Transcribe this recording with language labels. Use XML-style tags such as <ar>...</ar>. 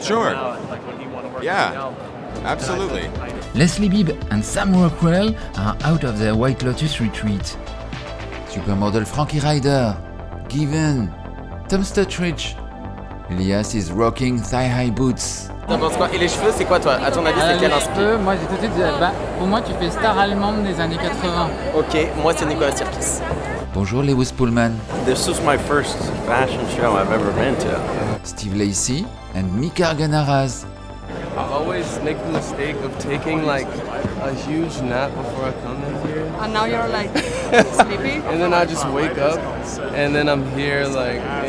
<en>Sure. Yeah, absolutely. Leslie Bibb and Sam Rockwell are out of their White Lotus retreat. Supermodel Frankie Ryder, Given, Tom Stuttridge. Elias is rocking thigh-high boots.</en> <fr>T'en penses quoi? Et les cheveux, c'est quoi toi? À ton avis, c'est quel inspire? Moi j'ai tout de suite dit, pour moi tu fais star allemande des années 80. Ok, moi c'est Nicolas Sirkis. Bonjour Lewis Pullman.</fr> <en>This is my first fashion show I've ever been to. Steve Lacey and Mika Arganaraz. I always make the mistake of taking like a huge nap before I come in here. And now you're like sleepy? And then I just wake up and then I'm here like...</en>